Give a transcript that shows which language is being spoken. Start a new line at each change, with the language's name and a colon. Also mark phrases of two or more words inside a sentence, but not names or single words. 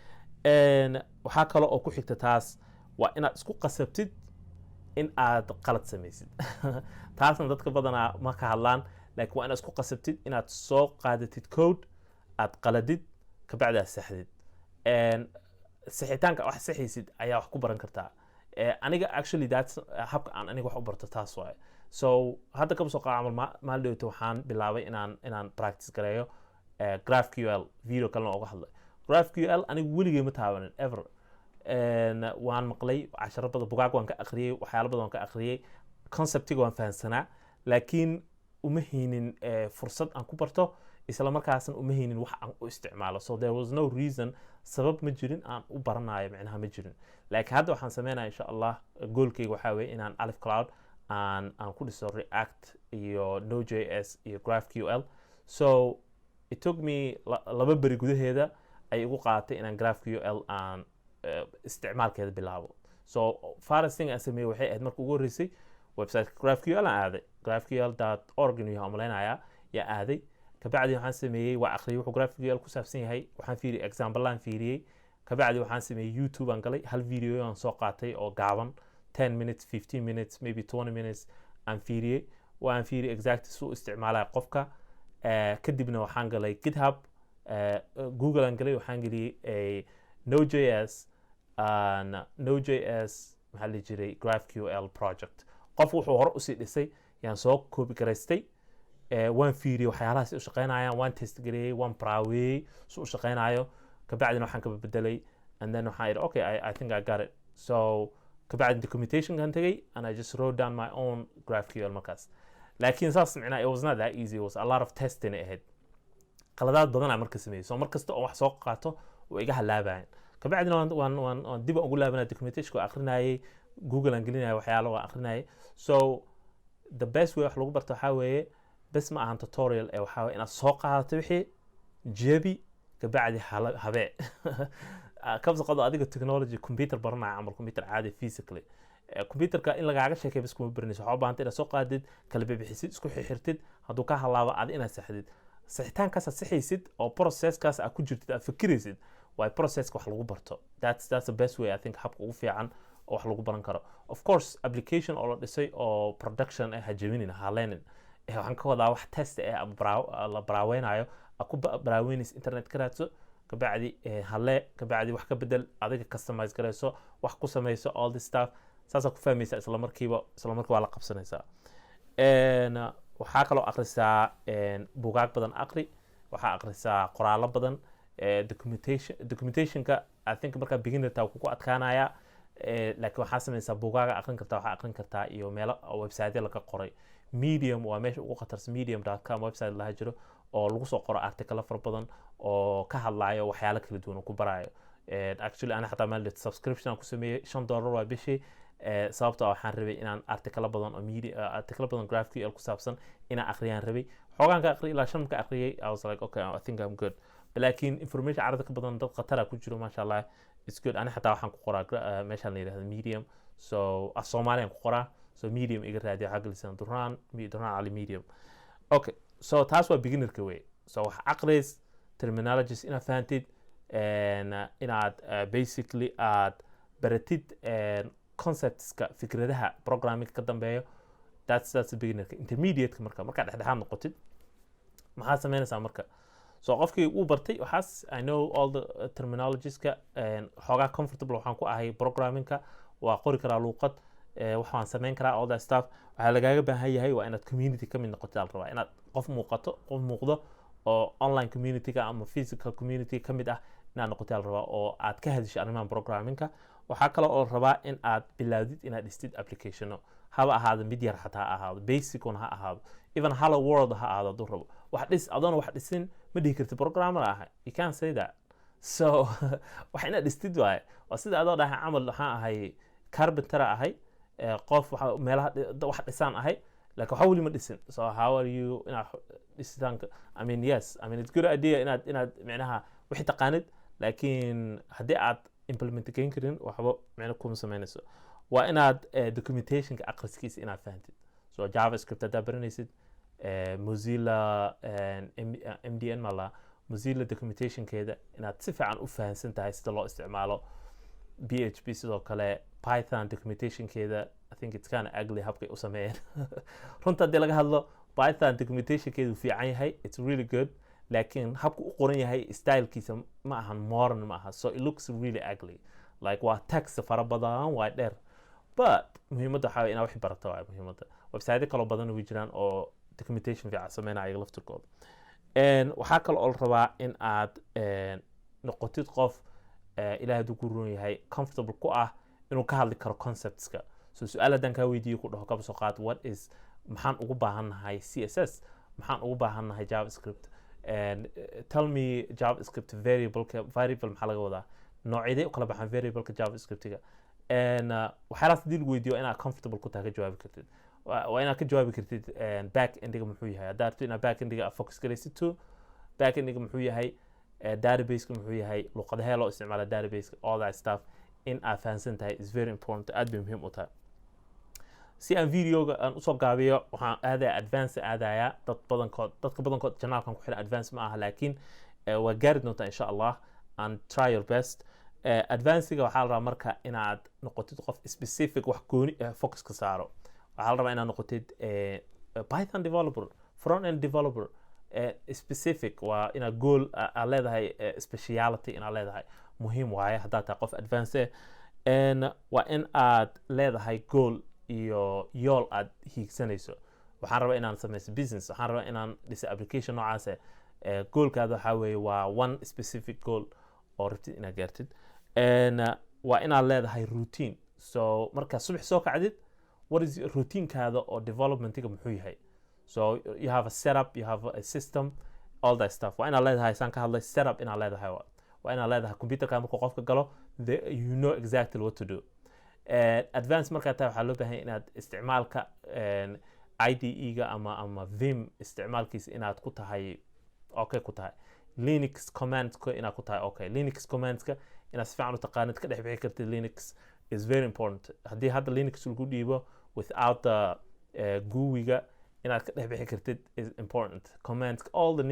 Somali: waxa kale oo ku xigta taas waa inaad isku qasabtid in aad qalad samaysid taasna dadka badanaa ma ka hadlaan laakiin waa inaad isku qasabtid inaad soo qaadatid code aad qaladid ka bacdi aad saxdid saxitaanka wax saxiisid ayaa wax ku baran kartaa aniga
English: actually that's
Somali: habka aan aniga wax u barto taas waaye so hadda ka soo qaacamal maal dhawto waxaan bilaabay inaan practice gareeyo GraphQL video kalena uga hadlay GraphQL aniga weligay ma taabanin ever waan maqlay casharo badan bugaag waan ka akhriyay waxyaalo badan waan ka akhriyay conceptiga waan fahansanaa laakiin uma haynin fursad aan ku barto isla markaasna uma haynin wax aan u isticmaalo
English: so there was no reason
Somali: sabab ma jirin aan u baranayo macnaha ma jirin laakiin hadda waxaan sameynayaa
Arabic: insha Allah
Somali: goalkayga waxa weeye inaan Alif Cloud aan ku dhiso React iyo Node.js iyo GraphQL
English: so it took me
Somali: laba bari gudaheeda ay igu qaatay inaan GraphQL aan isticmaalkeeda bilaabo
English: so first thing
Somali: aan sameeyay waxay ahayd markii ugu horeysay website GraphQL aan aaday graphql.org inuu yahay umaleynaya yaa aaday kabacdi waxaan sameeyay waa akhriyay wuxuu GraphQL ku saabsan yahay waxaan fiiriyay example aan fiiriyay kabacdi waxaan sameeyay YouTube aan galay hal video aan soo qaatay oo gaaban
English: 10 minutes 15 minutes maybe 20 minutes
Somali: aan fiiriyay waan fiiriyay exactly suu isticmaalay qofka kadibna waxaan galay GitHub Google aan galay waxaan geliyay Node.js maxaa la jiray GraphQL project qof wuxuu hore u sii dhisay yaan soo copy garaystay waan fiiriyay waxyaalaha si u shaqeynayaan waan test gareeyay waan browsey soo u shaqeynayo kabacdina waxaan ka bedelay
English: and then
Somali: waxaan idhi
English: okay I think I got it
Somali: so kabacdi documentation kan tagay
English: and I just wrote down my own GraphQL
Somali: markaas laakiin saas micnaa
English: it was not that easy it was a lot of testing
Somali: ahead qaladaad badan marka sameeyay so markasta oo wax soo qaato oo iga halaabayn kabacdina waan dib ugu laabanay documentation ko akhrinayay Google aan gelinayay waxyaalo waan akhrinayay
English: so the best way
Somali: wax lagu barto waxa weeye bas ma ahan tutorial waxa weeye inaad soo qaadato wixii jebi kabacdi habe kabsa qado adiga technology computer baranaya amal computer caadi physically computerka in lagaaga sheekay bas kuma baranayso waxa u baahan tahay inaad soo qaadid kala bixisid isku xirxirtid hadduu ka halaabo aad inaad saxdid saxitaankaas aad saxaysid oo processkaas aad ku jirtid aad fikiraysid waa processka wax lagu barto
English: that's the best way I think
Somali: habka ugu fiican oo wax lagu baran karo
English: of course
Somali: application oo la dhisay oo production ha jabinin haleenin waxaan ka wadaa wax test la braaweynayo aku braaweynis internet ka raadso kabacdi halle kabacdi wax ka bedel adiga customize gareyso wax ku sameyso
English: all this stuff
Somali: saasa ku fahmaysa isla markiiba waa la qabsanaysaa waxaa kaloo akhrisaa buugaag badan akhri waxaa akhrisaa qoraalo badan documentationka
English: I think
Somali: markaa beginner taa ku adkaanaya laakiin waxaa sameysaa buugaaga akhrin kartaa waxaa akhrin kartaa iyo meelo website laga qoray Medium waa meesha ugu khatarsan medium.com website laha jiro oo lagu soo qoro article far badan oo ka hadlayo waxyaalo kala duwan oo ku barayo actually ana xataa maalin subscription ku sameeyay $5 waa bishii sababtoo waxaan rabay inaan article badan oo media article badan GraphQL ku saabsan inaan akhriyaan rabay xoogaan ka akhriyay ilaa 5 ka akhriyay
English: I was like okay I think I'm good
Somali: laakiin information carada ka badan dad khatara ku jiro
Arabic: masha Allah
English: it's good
Somali: ana xataa waxaan ku qoraa meeshaan la yiraahdo Medium so Soomaaliyan ku qoraa so Medium iga raadiyo xaq lisan Duraan Ali Medium
English: okay so
Somali: taas waa beginner-ka way so wax aqris terminologies ina fahamtid inaad basically aad baratid conceptska fikradaha programming ka dambeeyo
English: that's the
Somali: beginner-ka intermediate-ka marka dhexdhexaad noqotid maxaa sameynaysaa marka so qofkii uu bartay waxaas
English: I know all the
Somali: terminologies-ka xoogaa comfortable waxaan ku ahay programming-ka waa qori karaa luuqad waxaan sameyn karaa
English: all that stuff
Somali: waxaa lagaaga baahan yahay waa inaad community ka mid noqoto al rabaa inaad qof muuqdo oo online community-ga ama physical community ka mid ah inaad noqoto al rabaa oo aad ka hadisho arrimahan programming-ka waxaa kale oo rabaa in aad bilaawdid inaad dhistid applicationo haba ahaado mid yar xataa ahaado basic ha ahaado
English: even hello world
Somali: ha ahaado hadduu rabo wax dhis adoona wax dhisin ma dhihi kartid programmer ahay you
English: can't say that so
Somali: wax inaad dhistid waaye waa sida adoo dhahay camal waxaan ahay carpenter ahay qof meelaha wax dhisaan ahay laakiin waxa weli ma dhisin
English: so how are you
Somali: inaad dhistaan
English: I mean yes I mean it's good idea
Somali: inaad macnaha wixii taqaanid laakiin haddii aad implement gain karin waxba macna kuma sameynayso waa inaad documentationka aqriskiisa inaad fahantid so javascript haddaad baranaysid Mozilla MDN mala Mozilla documentationkeeda inaad si fiican u fahansan tahay sida loo isticmaalo PHP sidoo kale Python documentationkeeda
English: I think it's kind of ugly
Somali: habkay u sameeyeen runta hadii laga hadlo Python documentationkeedu fiican yahay
English: it's really good
Somali: laakiin habku u qoran yahay stylekiisa ma ahan modern ma aha
English: so it looks really ugly like
Somali: waa text fara badan waa dheer but muhiimadda waxa inaad wax barato waa muhiimadda website kale badan oo jiraan oo documentation fiican sameynaya laftirkooda waxaa kale oo rabaa in aad noqotid qof ilaahay uu ku roon yahay comfortable ku ah inuu ka hadli karo conceptska so su'aal hadan ka weydiiyo ku dhaho kaba soo qaad
English: what is
Somali: maxaan ugu baahanahay CSS maxaan ugu baahanahay JavaScript
English: and tell me JavaScript variable
Somali: maxaa laga wadaa noocyadee u kala baxaan variable-ka JavaScript-ga waxyaalahaas hadii lagu weydiiyo inaad comfortable ku tahay ka jawaabi kartid waa inaad ka jawaabi kartid back endiga muxuu yahay haddaad rabtid inaad back endiga focus garaysid to back endiga muxuu yahay database-ka muxuu yahay luqadahee loo isticmaala database-ka
English: all that stuff
Somali: in aad fahansan tahay
English: is very important
Somali: aad bay muhiim u tahay si aan videoga aan usoo gaabiyo waxaan aadaya advance aadaya dadka badankood janaalkan ku xiran advance ma aha laakiin waa gaari doontaa insha Allah
English: and try your best
Somali: advancega waxaa la rabaa marka inaad noqotid qof specific wax gooni focus ka saaro waxaa la rabaa inaad noqotid
English: Python developer front end developer
Somali: specific waa inaad goal aad leedahay speciality inaad leedahay muhiim waaye haddaad tahay qof advance waa in aad leedahay goal iyo yool aad hiigsanayso waxaan rabaa inaan sameyso business waxaan rabaa inaan dhiso application noocaas goalkaada waxaa weeye waa
English: one specific goal
Somali: oo rabtid inaad gaartid waa inaad leedahay routine so markaa subax soo kacdid
English: what is
Somali: routine-kaada oo development-iga muxuu yahay
English: so you have a setup you have a system all that stuff
Somali: waa inaad leedahay saan ka hadlay setup inaad leedahay waa inaad leedahay computerka markuu qofka galo
English: you know exactly what to do
Somali: advance markaa tahay waxaa loo baahan inaad isticmaalka IDE-ga ama Vim isticmaalkiisa inaad ku tahay okay ku tahay Linux commands-ka inaad ku tahay okay Linux commands-ka inaad si fiican u taqaanid ka dhex bixi kartid Linux
English: is very important
Somali: haddii hadda Linux lagu dhiibo
English: without the
Somali: GUI-ga inaad ka dhex bixi kartid
English: is important commands all the